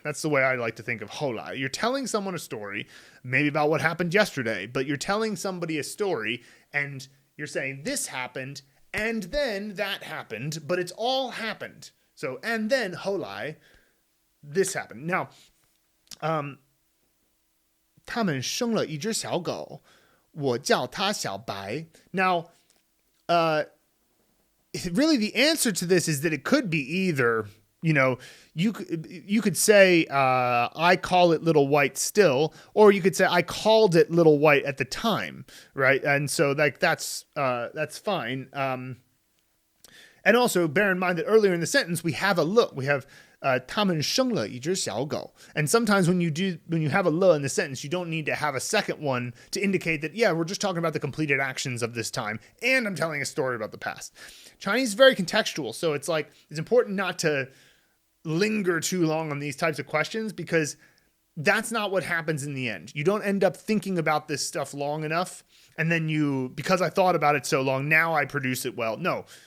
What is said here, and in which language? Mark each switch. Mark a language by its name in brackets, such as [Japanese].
[English] That's the way I like to think of 后来. You're telling someone a story, maybe about what happened yesterday, but you're telling somebody a story and you're saying this happened and then that happened, but it's all happened. So, and then 后来 this happened. Now, [Chinese] 他们生了一只小狗，我叫它小白. [English] Now, really the answer to this is that it could be either, you could say, I call it Little White still, or you could say I called it Little White at the time, right? And so that's fine. And also bear in mind that earlier in the sentence we have a look. We have [Chinese] 他们生了一只小狗. [English] And sometimes when you have a le in the sentence, you don't need to have a second one to indicate that, yeah, we're just talking about the completed actions of this time, and I'm telling a story about the past. Chinese is very contextual, so it's important not to linger too long on these types of questions, because that's not what happens in the end. You don't end up thinking about this stuff long enough, and then because I thought about it so long, now I produce it well. No.